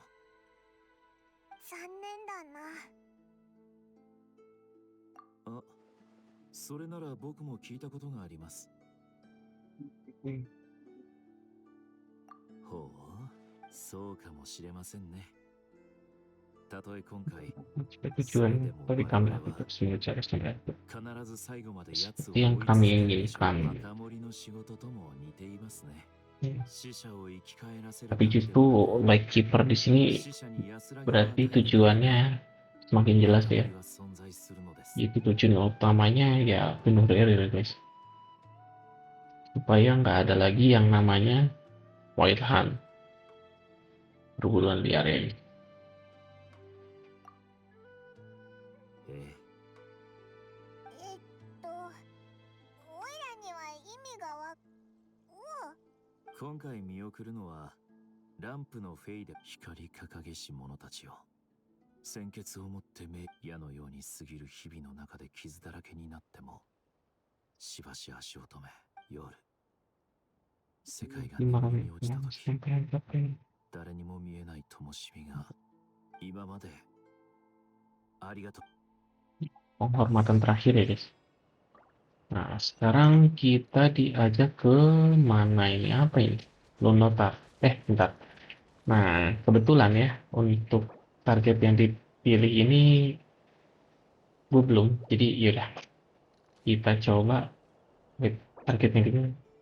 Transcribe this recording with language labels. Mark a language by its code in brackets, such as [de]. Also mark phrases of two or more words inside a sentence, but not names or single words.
[ja] 残念だな。あ、それなら僕も聞いたことがあります。ほう、そうかもしれませんね。たとえ今回、 [id] Tujuan bagi kami untuk mencari sumber [ja] 必ず最後まで奴を [id] seperti yang kami inginkan. [ja] 若森の仕事とも似ていますね。死者を生き返らせる [id] Tapi justru Light Keeper di sini [ja] 死者に安らぎを [id] berarti tujuannya semakin jelas ya. [ja] は存在するのです。 [id] Itu tujuan utamanya ya bunuh Riri guys. Supaya nggak ada lagi yang namanya Wild Hunt, perburuan liar ya. [ja] ええ、おいらには意味が今回見送るのはランプのフェイで光り掲げし者たちよ。鮮血をもって矢のように過ぎる日々の中で傷だらけになっても、しばし足を止め、夜世界が眠りに落ちた時、誰にも見えない灯火が今までありがとう。 [id] Penghormatan terakhir ya guys. Nah sekarang kita diajak ke mana ini, apa ini, Lunotar. Bentar. Nah kebetulan ya untuk target yang dipilih ini gue belum, jadi yaudah kita coba targetnya di mana.